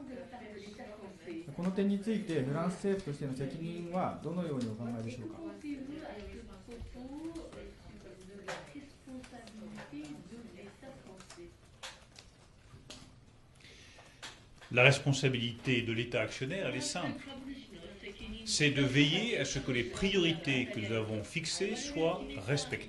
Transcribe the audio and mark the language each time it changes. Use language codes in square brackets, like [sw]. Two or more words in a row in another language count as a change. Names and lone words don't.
[ja] この点についてフランス政府としての責任はどのようにお考えでしょうか。 [fr] La responsabilité de l'État actionnaire, elle est simple. C'est de veiller à ce que les priorités que nous avons fixées soient respectées.